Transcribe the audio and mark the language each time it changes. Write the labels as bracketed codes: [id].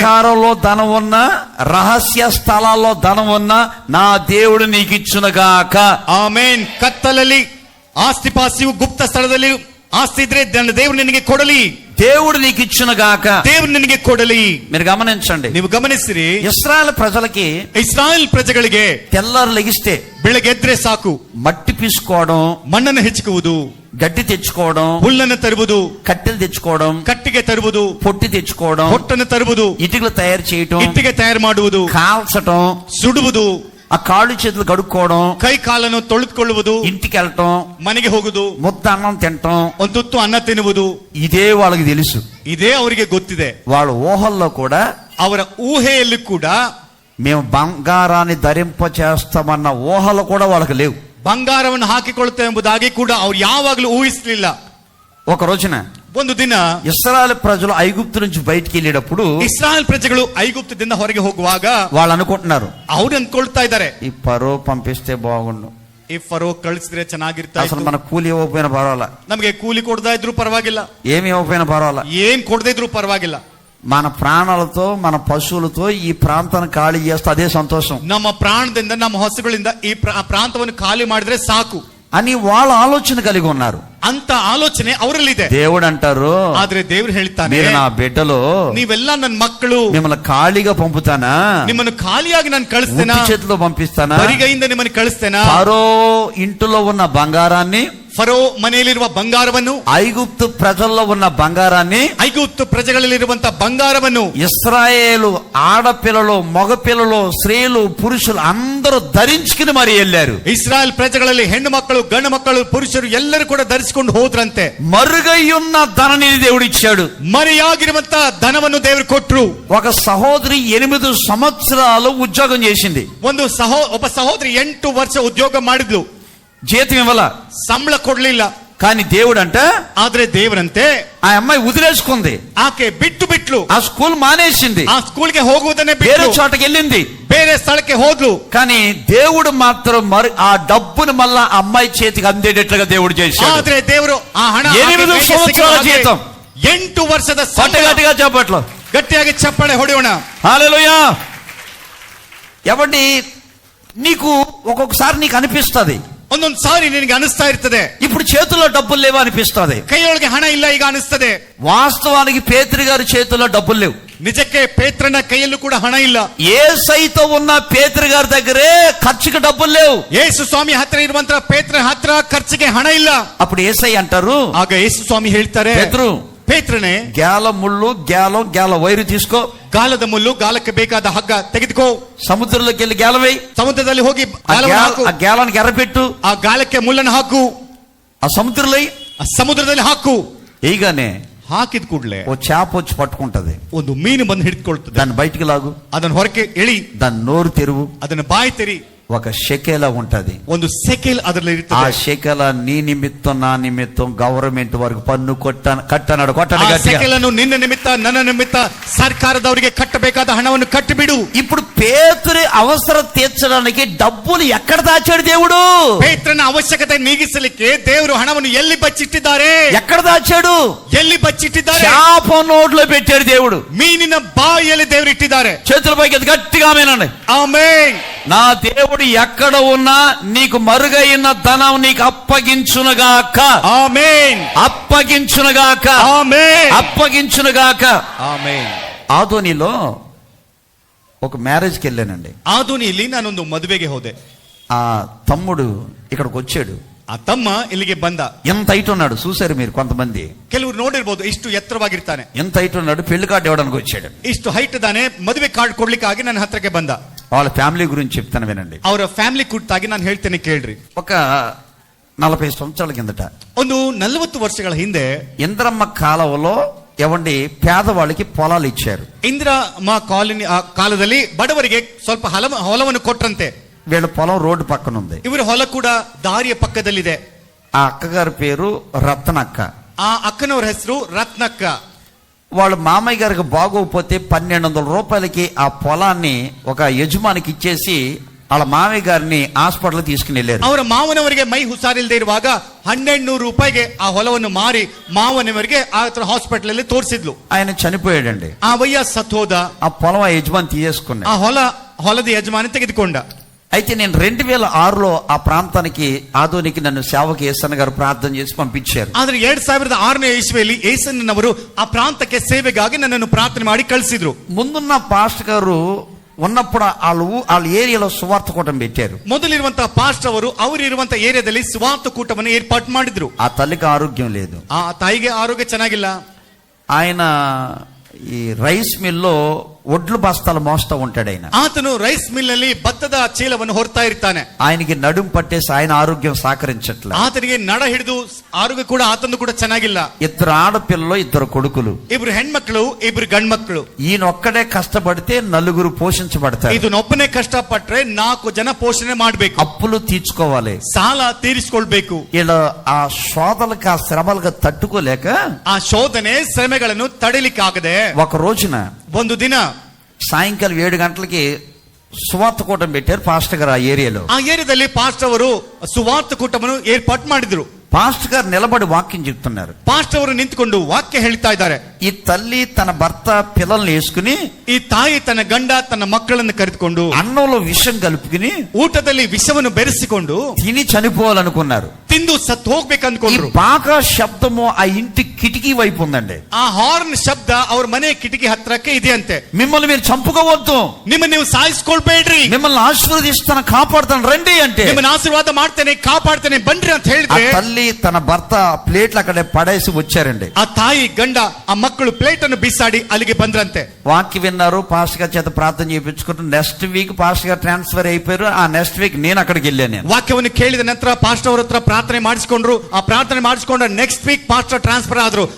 [te] అంధకారంలో ధనం ఉన్న రహస్య స్థలాల్లో ధనం ఉన్న నా దేవుడు నీకు ఇచ్చునుగాక. [kn] ಆಮೆನ್. ಕತ್ತಲಲ್ಲಿ ಆಸ್ತಿ ಪಾಸ್ತಿಯು ಗುಪ್ತ ಸ್ಥಳದಲ್ಲಿ ಆಸ್ತಿ ಇದ್ರೆ దేవుడు ನಿನಗೆ ಕೊಡಲಿ, [te] దేవుడు నీకు ఇచ్చునుగాక, [kn] దేవుడు ನಿನಗೆ ಕೊಡಲಿ. [te] మీరు గమనించండి, [kn] ನೀವು ಗಮನಿಸಿರಿ, [te] ఇశ్రాయేల్ ప్రజలకి, [kn] ಇಸ್ರಾಯೇಲ್ ಪ್ರಜೆಗಳಿಗೆ [te] తెల్లారు లెగిస్తే [kn] ಬೆಳಗ್ಗೆ ಎದ್ರೆ ಸಾಕು, [te] మట్టి పీసుకోవడం, [kn] ಮಣ್ಣನ್ನು ಹೆಚ್ಚುವುದು, [te] గడ్డి తెచ్చుకోవడం, [kn] ಹುಲ್ಲನ್ನು ತರುವುದು, [te] కట్టెలు తెచ్చుకోవడం, [kn] ಕಟ್ಟಿಗೆ ತರುವುದು, [te] పొట్టి తెచ్చుకోవడం, [kn] ಹೊಟ್ಟನ್ನು ತರುವುದು, [te] ఇటుకలు తయారు చేయటం, [kn] ಇಟ್ಟಿಗೆ ತಯಾರು ಮಾಡುವುದು, [te] కాల్చటం, [kn] ಸುಡುವುದು, [te] ఆ కాళ్ళు చేతులు కడుక్కోవడం, [kn] ಕೈ ಕಾಲನ್ನು ತೊಳೆದುಕೊಳ್ಳುವುದು, [te] ఇంటికి వెళ్ళటం, [kn] ಮನೆಗೆ ಹೋಗುದು, [te] ముద్ద అన్నం తినటం, [kn] ಒಂದು ತುತ್ತು ಅನ್ನ ತಿನ್ನುವುದು, [te] ఇదే వాళ్ళకి తెలుసు. [kn] ಇದೇ ಅವರಿಗೆ ಗೊತ್ತಿದೆ. [te] వాళ్ళ ఊహల్లో కూడా, [kn] ಅವರ ಊಹೆಯಲ್ಲಿ ಕೂಡ [te] మేము బంగారాన్ని ధరింప చేస్తామన్న ఊహలు కూడా వాళ్ళకి లేవు. [kn] ಬಂಗಾರವನ್ನು ಹಾಕಿಕೊಳ್ಳುತ್ತೇವೆ ಎಂಬುದಾಗಿ ಕೂಡ ಅವ್ರು ಯಾವಾಗಲೂ ಊಹಿಸಲಿಲ್ಲ. [te] ఒక రోజున [kn] ಒಂದು ದಿನ [te] ఇశ్రాయేల్ ప్రజలు ఐగుప్తు నుంచి బయటికి వెళ్ళేటప్పుడు, [kn] ಇಸ್ರಾಯೇಲ್ ಪ್ರಜೆಗಳು ಐಗುಪ್ತದಿಂದ ಹೊರಗೆ ಹೋಗುವಾಗ [te] వాళ్ళు అనుకుంటున్నారు, [kn] ಅವ್ರು ಅಂದ್ಕೊಳ್ತಾ ಇದ್ದಾರೆ, [te] ఈ పరో పంపిస్తే బాగుండు, [kn] ಈ ಫರೋ ಕಳಿಸಿದ್ರೆ ಚೆನ್ನಾಗಿರ್ತಾ [te] అసలు [kn] ಇತ್ತು, [te] మన కూలి ఇవ్వకపోయినా పర్వాలా, [kn] ನಮಗೆ ಕೂಲಿ ಕೊಡದಾ ಇದ್ರು ಪರವಾಗಿಲ್ಲ, [te] ఏమి ఇవ్వకపోయినా పర్వాలా, [kn] ಏನ್ ಕೊಡದೇ ಇದ್ರು ಪರವಾಗಿಲ್ಲ, [te] మన ప్రాణాలతో మన పశువులతో ఈ ప్రాంతాన్ని ఖాళీ చేస్తే అదే సంతోషం, [kn] ನಮ್ಮ ಪ್ರಾಣದಿಂದ ನಮ್ಮ ಹಸುಗಳಿಂದ ಈ ಪ್ರಾಂತವನ್ನು ಖಾಲಿ ಮಾಡಿದ್ರೆ ಸಾಕು [te] అని వాళ్ళ ఆలోచన కలిగి ఉన్నారు. [kn] ಅಂತ ಆಲೋಚನೆ ಅವರಲ್ಲಿದೆ. [te] దేవుడు అంటారు, [kn] ಆದ್ರೆ ದೇವರು ಹೇಳ್ತಾನೆ, [te] మీరు నా బిడ్డలు, [kn] ನೀವೆಲ್ಲ ನನ್ನ ಮಕ್ಕಳು, [te] మిమ్మల్ని ఖాళీగా పంపుతానా, [kn] ನಿಮ್ಮನ್ನು ಖಾಲಿಯಾಗಿ ನಾನು ಕಳಿಸ್ತೇನಾ, [te] ఉత్తి చేతిలో పంపిస్తానా, [kn] ಬರಿಗೈಯಿಂದ ನಿಮ್ಮನ್ನು ಕಳಿಸ್ತೇನಾ. [te] ఫరో ఇంటిలో ఉన్న బంగారాన్ని, [kn] ಫರೋ ಮನೆಯಲ್ಲಿರುವ ಬಂಗಾರವನ್ನು, [te] ఐగుప్తు ప్రజల్లో ఉన్న బంగారాన్ని, [kn] ಐಗುಪ್ತು ಪ್ರಜೆಗಳಲ್ಲಿರುವಂತಹ ಬಂಗಾರವನ್ನು [te] ఇశ్రాయేలు ఆడపిల్లలు, మగపిల్లలు, స్త్రీలు, పురుషులు అందరూ ధరించుకుని మరి వెళ్ళారు. [kn] ಇಸ್ರಾಯೇಲ್ ಪ್ರಜೆಗಳಲ್ಲಿ ಹೆಣ್ಣು ಮಕ್ಕಳು, ಗಂಡು ಮಕ್ಕಳು, ಪುರುಷರು ಎಲ್ಲರೂ ಕೂಡ ಧರಿಸಿಕೊಂಡು ಹೋದ್ರಂತೆ. [te] మరుగయ్యున్న ధననిధి దేవుడు ఇచ్చాడు. [kn] ಮರೆಯಾಗಿರುವಂತಹ ಧನವನ್ನು ದೇವರು ಕೊಟ್ರು. [te] ఒక సహోదరి 8 సంవత్సరాలు ఉద్యోగం చేసింది. [kn] ಒಬ್ಬ ಸಹೋದರಿ 8 ವರ್ಷ ಉದ್ಯೋಗ ಮಾಡಿದ್ಲು, [te] జీతం ఇవ్వాల, [kn] ಸಂಬಳ ಕೊಡ್ಲಿಲ್ಲ. [te] కానీ దేవుడు అంటే, [kn] ಆದ್ರೆ ದೇವರಂತೆ [te] ఆ అమ్మాయి వదిలేసుకుంది, [kn] ಆಕೆ ಬಿಟ್ಲು, [te] ఆ స్కూల్ మానేసింది, [kn] ಆ ಸ್ಕೂಲ್ಗೆ ಹೋಗುವುದನ್ನೇ [te] వేరే [kn] ಬಿಟ್ಟು [te] చోటకి వెళ్ళింది, [kn] ಬೇರೆ ಸ್ಥಳಕ್ಕೆ ಹೋದ್ಲು. [te] కానీ దేవుడు మాత్రం మరి ఆ డబ్బును మళ్ళా అమ్మాయి చేతికి అందేటట్లుగా దేవుడు చేశాడు. [kn] ಆದ್ರೆ ದೇವರು ಆ ಹಣ [te] 8 సంవత్సరాల జీతం, [kn] 8 ವರ್ಷದ [te] గట్టిగా చెప్పట్లు, [kn] ಗಟ್ಟಿಯಾಗಿ ಚಪ್ಪಾಳೆ ಹೊಡೆಯೋಣ. [te] హల్లెలూయా. ఎవండి, నీకు ఒక్కొక్కసారి నీకు అనిపిస్తుంది, [kn] ಒಂದೊಂದು ಸಾರಿ ನಿನಗೆ ಅನಿಸ್ತಾ ಇರ್ತದೆ, [te] ఇప్పుడు చేతుల్లో డబ్బులు లేవు అనిపిస్తుంది. [kn] ಕೈಯೊಳಗೆ ಹಣ ಇಲ್ಲ ಈಗ ಅನಿಸ್ತದೆ. [te] వాస్తవానికి పేతురు గారి చేతుల్లో డబ్బులు లేవు. [kn] ನಿಜಕ್ಕೆ ಪೇತ್ರನ ಕೈಯಲ್ಲೂ ಕೂಡ ಹಣ ಇಲ್ಲ. [te] యేసయ్యతో ఉన్న పేతురు గారి దగ్గరే ఖర్చుకి డబ్బులు లేవు. [kn] ಯೇಸು ಸ್ವಾಮಿ ಹತ್ರ ಇರುವಂತಹ ಪೇತ್ರನ ಹತ್ರ ಖರ್ಚಿಗೆ ಹಣ ಇಲ್ಲ. [te] అప్పుడు యేసయ్య అంటారు, [kn] ಆಗ ಯೇಸು ಸ್ವಾಮಿ ಹೇಳ್ತಾರೆ, ಪೇತ್ರನೇ, [te] గ్యాల ముళ్ళు, గ్యాల వైరు తీసుకో, [kn] ಗಾಲದ ಮುಳ್ಳು, ಗಾಲಕ್ಕೆ ಬೇಕಾದ ಹಗ್ಗ ತೆಗೆದುಕೋ, [te] సముద్రంలోకి వెళ్ళి గ్యాల వేయి, [kn] ಸಮುದ್ರದಲ್ಲಿ ಹೋಗಿ [te] ఆ గ్యాలానికి ఎర్రపెట్టు, [kn] ಆ ಗಾಲಕ್ಕೆ ಮುಳ್ಳನ್ನು ಹಾಕು, [te] ఆ సముద్రంలో [kn] ಆ ಸಮುದ್ರದಲ್ಲಿ ಹಾಕು. [te] ఈగానే [kn] ಹಾಕಿದ ಕೂಡಲೇ [te] ఓ చేప వచ్చి పట్టుకుంటది, [kn] ಒಂದು ಮೀನು ಬಂದು ಹಿಡಿದುಕೊಳ್ತದೆ. [te] దాన్ని బయటికి లాగు, [kn] ಅದನ್ನು ಹೊರಕ್ಕೆ ಎಳಿ, [te] దాని నోరు తెరువు, [kn] ಅದನ್ನು ಬಾಯಿ ತೆರಿ, [te] ఒక షెకేల ఉంటది, [kn] ಒಂದು ಸೆಕೆಲ್ ಅದರಲ್ಲಿ [te] ఆ [kn] ಇರ್ತದೆ. [te] షెకేల నీ నిమిత్తం నా నిమిత్తం గవర్నమెంట్ వరకు పన్ను కట్టనాడు, [kn] ಆ [te] కొట్టండి గట్టిగా. [kn] ಸೆಕೆಲನ್ನು ನಿನ್ನ ನಿಮಿತ್ತ ನನ್ನ ನಿಮಿತ್ತ ಸರ್ಕಾರದವರಿಗೆ ಕಟ್ಟಬೇಕಾದ ಹಣವನ್ನು ಕಟ್ಟಿಬಿಡು. [te] ఇప్పుడు పేతురు అవసరం తీర్చడానికి డబ్బులు ఎక్కడ దాచాడు దేవుడు? [kn] ಪೇತ್ರನ ಅವಶ್ಯಕತೆ ನೀಗಿಸಲಿಕ್ಕೆ ದೇವರು ಹಣವನ್ನು ಎಲ್ಲಿ ಬಚ್ಚಿಟ್ಟಿದ್ದಾರೆ? [te] ఎక్కడ దాచాడు? [kn] ಎಲ್ಲಿ ಬಚ್ಚಿಟ್ಟಿದ್ದಾರೆ? [te] చేప నోట్లో పెట్టాడు దేవుడు. [kn] ಮೀನಿನ ಬಾಯಿಯಲ್ಲಿ ದೇವರು ಇಟ್ಟಿದ್ದಾರೆ. [te] చేతుల పైకి గట్టిగా ఆమేనండి. ఆమేన్. నా దేవుడు ఎక్కడ ఉన్నా నీకు మరుగైన ధనం నీకు అప్పగించునుగాక. ఆమేన్. అప్పగించునుగాక. ఆమేన్. అప్పగించునుగాక. ఆమేన్. ఆదోనిలో ఒక మ్యారేజ్కి వెళ్ళానండి. [kn] ಆದೋನಿಯಲ್ಲಿ ನಾನೊಂದು ಮದುವೆಗೆ ಹೋದೆ. [te] ఆ తమ్ముడు ఇక్కడికి వచ్చాడు. [kn] ಆ ತಮ್ಮ ಇಲ್ಲಿಗೆ ಬಂದ. [te] ఎంత హైట్ ఉన్నాడు చూసారు మీరు కొంతమంది. [kn] ಕೆಲವರು ನೋಡಿರ್ಬೋದು, ಇಷ್ಟು ಎತ್ತರವಾಗಿರ್ತಾನೆ. [te] ఎంత హైట్ ఉన్నాడు, పెళ్లి కార్డు ఇవ్వడానికి వచ్చాడు. [kn] ಇಷ್ಟು ಹೈಟ್ ಇದ್ದಾನೆ, ಮದುವೆ ಕಾರ್ಡ್ ಕೊಡ್ಲಿಕ್ಕಾಗಿ ನನ್ನ ಹತ್ರಕ್ಕೆ ಬಂದ. [te] వాళ్ళ ఫ్యామిలీ గురించి చెప్తాను వినండి. [kn] ಅವರ ಫ್ಯಾಮಿಲಿ ಕುರಿತಾಗಿ ನಾನು ಹೇಳ್ತೇನೆ ಕೇಳ್ರಿ. [te] ఒక 40 సంవత్సరాల కిందట [kn] ಒಂದು 40 ವರ್ಷಗಳ ಹಿಂದೆ [te] ఇంద్రమ్మ కాలువలో ఎవండి పేదవాళ్ళకి పొలాలు ఇచ్చారు. [kn] ಇಂದಿರಮ್ಮ ಕಾಲೋನಿ ಆ ಕಾಲದಲ್ಲಿ ಬಡವರಿಗೆ ಸ್ವಲ್ಪ ಹೊಲವನ್ನು ಕೊಟ್ರಂತೆ. [te] వీళ్ళ పొలం రోడ్డు పక్కన ఉంది. [kn] ಇವರ ಹೊಲ ಕೂಡ ದಾರಿಯ ಪಕ್ಕದಲ್ಲಿದೆ. [te] ఆ అక్కగారి పేరు రత్నక్క. [kn] ಆ ಅಕ್ಕನವರ ಹೆಸರು రత్నక్క. [te] వాళ్ళ మామయ్య గారికి బాగోకపోతే 1200 రూపాయలకి ఆ పొలాన్ని ఒక యజమానికి ఇచ్చేసి వాళ్ళ మామయ్య గారిని హాస్పిటల్ తీసుకుని వెళ్ళారు. [kn] ಅವರ ಮಾವನವರಿಗೆ ಮೈ ಹುಷಾರಿಲ್ಲದೆ ಇರುವಾಗ 1200 ರೂಪಾಯಿಗೆ ಆ ಹೊಲವನ್ನು ಮಾರಿ ಮಾವನವರಿಗೆ ಆ ಹಾಸ್ಪಿಟಲ್ ಅಲ್ಲಿ ತೋರಿಸಿದ್ಲು. [te] ఆయన చనిపోయాడండి. [kn] ಆ ವಯ್ಯ ಸತ್ತೋದ. [te] ఆ పొలం ఆ యజమాని తీసేసుకున్నాడు. [kn] ಆ ಹೊಲದ ಯಜಮಾನಿ ತೆಗೆದುಕೊಂಡ. [te] అయితే నేను 2006లో ఆ ప్రాంతానికి ఆదోనికి నన్ను సేవకి యేసన్న గారు ప్రార్థన చేసి పంపించారు. [kn] ಆದ್ರೆ 2006ನೇ ಇಸ್ವಿಯಲ್ಲಿ ಏಸನ್ನವರು ಆ ಪ್ರಾಂತಕ್ಕೆ ಸೇವೆಗಾಗಿ ನನ್ನನ್ನು ಪ್ರಾರ್ಥನೆ ಮಾಡಿ ಕಳಿಸಿದ್ರು. [te] ముందున్న పాస్టర్ గారు ఉన్నప్పుడు వాళ్ళ ఏరియాలో సువార్త కూటం పెట్టారు. [kn] ಮೊದಲಿರುವಂತಹ ಪಾಸ್ಟರ್ ಅವರು ಅವರಿರುವಂತಹ ಏರಿಯಾದಲ್ಲಿ ಸುವಾರ್ತ ಕೂಟವನ್ನು ಏರ್ಪಾటు ಮಾಡಿದ್ರು. [te] ఆ తల్లికి ఆరోగ్యం లేదు. [kn] ಆ ತಾಯಿಗೆ ಆರೋಗ್ಯ ಚೆನ್ನಾಗಿಲ್ಲ. [te] ఆయన ఈ రైస్ మిల్లో ఒడ్లు బస్తాలు మోస్తా ఉంటాడు. ఆయన [kn] ಆತನು ರೈಸ್ ಮಿಲ್ ನಲ್ಲಿ ಭತ್ತದ ಚೀಲವನ್ನು ಹೊರ್ತಾ ಇರ್ತಾನೆ. [te] ఆయనకి నడుం పట్టేసి ఆయన ఆరోగ్యం సహకరించట్లేదు. [kn] ಆತನಿಗೆ ನಡ ಹಿಡಿದು ಆರೋಗ್ಯ ಕೂಡ ಆತನು ಕೂಡ ಚೆನ್ನಾಗಿಲ್ಲ. [te] 2 ఆడపిల్లలు 2 కొడుకులు. [kn] ಇಬ್ರು ಹೆಣ್ಮಕ್ಳು ಇಬ್ರು ಗಂಡ್ಮಕ್ಳು. [te] ఈయన ఒక్కడే కష్టపడితే 4 పోషించబడతారు. [kn] ಇದನ್ನೊಬ್ಬನೇ ಕಷ್ಟಪಟ್ರೆ 4 ಜನ ಪೋಷಣೆ ಮಾಡಬೇಕು. [te] అప్పులు తీర్చుకోవాలి, [kn] ಸಾಲ ತೀರಿಸಿಕೊಳ್ಬೇಕು. [te] ఇలా ఆ శోధలకు ఆ శ్రమలకు తట్టుకోలేక [kn] ಆ ಶೋಧನೆ ಶ್ರಮೆಗಳನ್ನು ತಡಿಲಿಕ್ಕಾಗದೆ [te] ఒక రోజున [kn] ಒಂದು ದಿನ [te] సాయంకాలం 7 గంటలకి సువార్త కూటం పెట్టారు పాస్టర్ గారు ఆ ఏరియాలో. [kn] ಆ ಏರಿಯಾದಲ್ಲಿ ಪಾಸ್ಟರ್ ಅವರು ಸುವಾರ್ತ ಕೂಟವನ್ನು ಏರ್ಪಾటు ಮಾಡಿದ್ರು. [te] పాస్టర్ గారు నిలబడి వాక్యం చెప్తున్నారు. [kn] ಪಾಸ್ಟರ್ ಅವರು ನಿಂತುಕೊಂಡು ವಾಕ್ಯ ಹೇಳ್ತಾ ಇದ್ದಾರೆ. [te] ఈ తల్లి తన భర్త పిల్లల్ని వేసుకుని, [kn] ಈ ತಾಯಿ ತನ್ನ ಗಂಡ ತನ್ನ ಮಕ್ಕಳನ್ನು ಕರೆದುಕೊಂಡು [te] అన్నంలో విషం కలుపుకుని [kn] ಊಟದಲ್ಲಿ ವಿಷವನ್ನು ಬೆರೆಸಿಕೊಂಡು [te] తిని చనిపోవాలనుకున్నారు. [kn] ತಿಂದು ಸತ್ತು [te] ఈ [kn] ಹೋಗ್ಬೇಕಂದ್ಕೊಂಡ್ರು. [te] బాగా శబ్దము ఆ ఇంటి కిటికీ వైపు ఉందండి. [kn] ಆ ಹಾರ್ನ್ ಶಬ್ದ ಅವ್ರ ಮನೆ ಕಿಟಕಿ ಹತ್ರಕ್ಕೆ ಇದೆಯಂತೆ. [te] మిమ్మల్ని మీరు చంపుకోవద్దు, [kn] ನಿಮ್ಮನ್ನ ನೀವು ಸಾಯಿಸ್ಕೊಳ್ಬೇಡ್ರಿ, [te] మిమ్మల్ని ఆశీర్వదిస్తాను కాపాడుతాను రండి అంటే, [kn] ನಿಮ್ಮನ್ನ ಆಶೀರ್ವಾದ ಮಾಡ್ತೇನೆ ಕಾಪಾಡ್ತೇನೆ ಬನ್ರಿ ಅಂತ [te] ఆ [kn] ಹೇಳಿದ್ರೆ [te] తల్లి తన భర్త ప్లేట్లు అక్కడే పడేసి వచ్చారండి. [kn] ಆ ತಾಯಿ ಗಂಡ ಆ ಮಕ್ಕಳು ಪ್ಲೇಟ್ ಅನ್ನು ಬಿಸಾಡಿ ಅಲ್ಲಿಗೆ ಬಂದ್ರಂತೆ. [te] వాక్యం విన్నారు, పాస్టర్ గారి చేత ప్రార్థన చేయించుకుంటారు. నెక్స్ట్ వీక్ పాస్టర్ గారు ట్రాన్స్ఫర్ అయిపోయారు. ఆ నెక్స్ట్ వీక్ నేను అక్కడికి వెళ్ళాను. నేను [kn] ವಾಕ್ಯವನ್ನು ಕೇಳಿದ ನಂತರ ಪಾಸ್ಟರ್ ಅವರ ಹತ್ರ ಪ್ರಾರ್ಥನೆ ಮಾಡಿಸಿಕೊಂಡ್ರು. ಆ ಪ್ರಾರ್ಥನೆ ಮಾಡಿಸಿಕೊಂಡ ನೆಕ್ಸ್ಟ್ ವೀಕ್ ಪಾಸ್ಟರ್ ಟ್ರಾನ್ಸ್ಫರ್ ಆದ್ರು.